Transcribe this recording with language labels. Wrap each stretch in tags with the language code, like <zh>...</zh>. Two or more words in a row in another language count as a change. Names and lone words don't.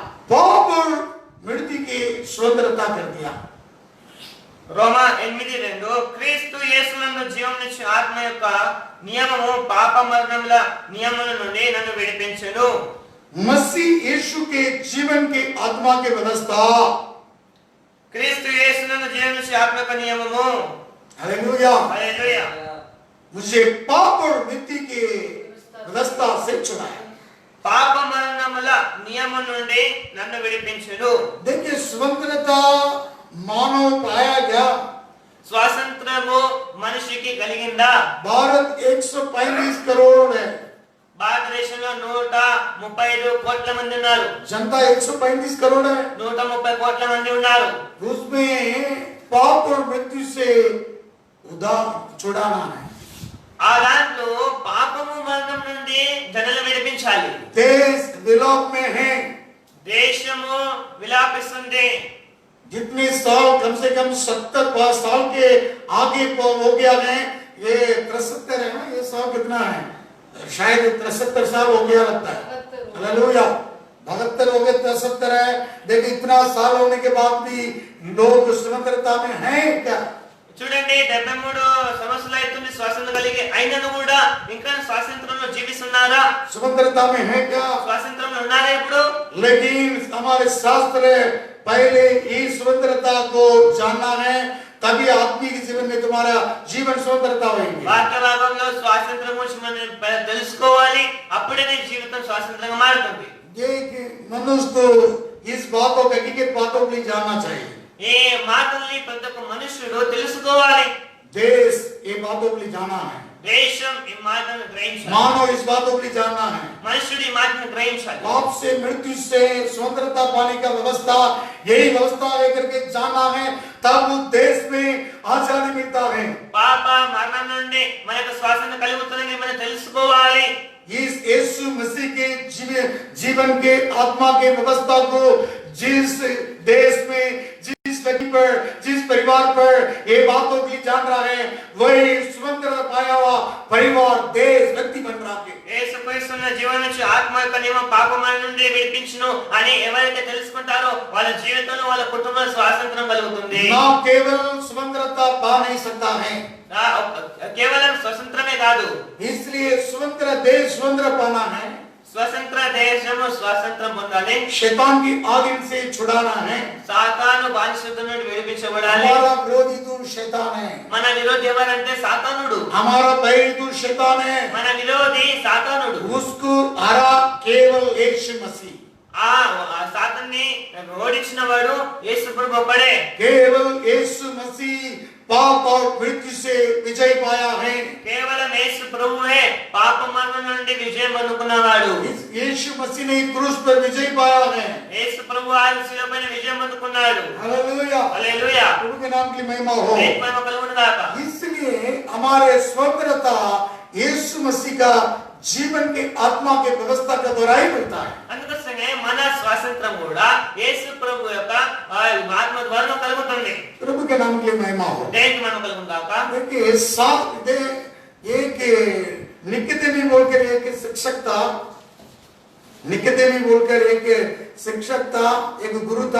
<hi>पाप और मृत्यु की स्वतंत्रता कर दिया।</hi> <te>రోమా 8:2 క్రీస్తు యేసునందు జీవమునిచ్చు ఆత్మ యొక్క నియమము పాప మరణముల నియమముల నుండి నన్ను విడిపించెను.</te> <hi>मसीह यीशु के जीवन की आत्मा की व्यवस्था,</hi> <te>క్రీస్తు యేసునందు జీవమునిచ్చు ఆత్మ యొక్క నియమము,</te> <hi>हालेलुया,</hi> <te>హల్లెలూయా,</te> <hi>मुझे पाप और मृत्यु की व्यवस्था से छुड़ाया।</hi> <te>పాప మరణముల నియమం నుండి నన్ను విడిపించెను.</te> <hi>देखिए स्वतंत्रता मानव पाया गया।</hi> <te>స్వాతంత్రము మనిషికి కలిగిందా?</te> <hi>भारत 135 करोड़ है,</hi> <te>భారతదేశంలో 135 కోట్ల మంది ఉన్నారు.</te> <hi>जनता 135 करोड़ है।</hi> <te>130 కోట్ల మంది ఉన్నారు.</te> <hi>उसमें पाप और मृत्यु से छुड़ाना है।</hi> <te>ఆ దాంట్లో పాపము మరణం నుండి జనులను విడిపించాలి.</te> <hi>देश विलोप में है।</hi> <te>దేశము విలాపిస్తుంది.</te> <hi>जितने साल कम से कम 70 साल के आगे हो गया है, ये 73 है ना, ये साल कितना है, शायद 73 साल हो गया लगता है। हालेलुया, 72 हो गए, 73 है। देखिए इतना साल होने के बाद भी लोग स्वतंत्रता में हैं क्या?</hi> <te>చూడండి 73 సంవత్సరాలు అవుతుంది స్వాతంత్రం కలిగి, అయినను కూడా ఇంకా స్వాతంత్రంలో జీవిస్తున్నారా?</te> <hi>स्वतंत्रता में है क्या?</hi> <te>స్వాతంత్రంలో ఉన్నారా ఇప్పుడు?</te> <hi>लेकिन हमारे शास्त्र पहले इस स्वतंत्रता को जानना है, तभी आदमी के जीवन में तुम्हारा जीवन स्वतंत्रता होगी।</hi> <te>వాక్య భాగంలో స్వాతంత్రం గురించి మనం తెలుసుకోవాలి, అప్పుడే నీ జీవితం స్వాతంత్రంగా మారుతుంది.</te> <hi>ये मनुष्य तो इस बातों को हकीकत बातों को जानना चाहिए।</hi> <te>ఈ మాటల్ని ప్రతి ఒక్క మనుషుడు తెలుసుకోవాలి.</te> <hi>देश ये बातों को जाना है,</hi> <te>దేశం ఈ మాటను గ్రహించాలి,</te> <hi>मानव इस बातों को जानना है।</hi> <te>మనుషుడు ఈ మాటను గ్రహించాలి.</te> <hi>पाप से मृत्यु से स्वतंत्रता पाने का व्यवस्था, यही व्यवस्था लेकर के जाना है, तब देश में आजादी मिलता है।</hi> <te>పాప మరణం నుండి మనకు స్వాతంత్రం కలుగుతుందని మనం తెలుసుకోవాలి.</te> <hi>इस यीशु मसीह के जीवन के आत्मा के व्यवस्था को जिस देश में, जिस व्यक्ति पर, जिस परिवार पर ये बातों की जान रहा है, वही स्वतंत्रता पाया हुआ परिवार, देश, व्यक्ति बन रहा है।</hi> <te>యేసుక్రీస్తున్న జీవనం నుంచి ఆత్మ యొక్క నియమం పాపముల నుండి విడిపించును అని ఎవరైతే తెలుసుకుంటారో వాళ్ళ జీవితంలో వాళ్ళ కుటుంబంలో స్వాతంత్రం కలుగుతుంది.</te> <hi>ना केवल स्वतंत्रता पा नहीं सकता है,</hi> <te>కేవలం స్వతంత్రమే కాదు,</te> <hi>इसलिए स्वतंत्र देश स्वतंत्र पाना है,</hi> <te>స్వతంత్ర దేశము స్వాతంత్రం పొందాలి,</te> <hi>शैतान की आगिन से छुड़ाना है।</hi> <te>సాతాను బానిసత్వం నుండి విడిపించబడాలి.</te> <hi>हमारा विरोधी तो शैतान है,</hi> <te>మన విరోధి ఎవరంటే సాతానుడు.</te> <hi>हमारा बैरी तो शैतान है,</hi> <te>మన విరోధి సాతానుడు.</te> <hi>उसको हरा केवल यीशु मसीह,</hi> <te>ఆ సాతాన్ని ఓడించిన వాడు యేసు ప్రభు ఒక్కడే.</te> <hi>केवल यीशु मसीह पाप और मृत्यु से विजय पाया है।</hi> <te>కేవలం యేసు ప్రభువే పాప మరణం నుండి విజయం అందుకున్నవాడు.</te> <hi>यीशु मसीह ने क्रूस पर विजय पाया है।</hi> <te>యేసు ప్రభు ఆ శిలువపైన విజయం అందుకున్నాడు.</te> <hi>हालेलुया,</hi> <te>హల్లెలూయా,</te> <hi>प्रभु के नाम की महिमा हो।</hi> <te>మహిమ కలుగును గాక.</te> <hi>इसलिए हमारे स्वतंत्रता यीशु मसीह का जीवन के आत्मा के व्यवस्था के द्वारा ही मिलता है।</hi> <te>అందుకోసమే మన స్వాతంత్రం కూడా యేసు ప్రభు యొక్క ఆత్మ ద్వారా కలుగుతుంది।</te> <hi>प्रभु के नाम के लिए महिमा हो।</hi> <te>దేవునికి మహిమ కలుగును గాక।</te> <hi>देखिए साथ एक निकोदेमी बोलकर एक शिक्षक था, निकोदेमी बोलकर एक शिक्षक था, एक गुरु था।</hi>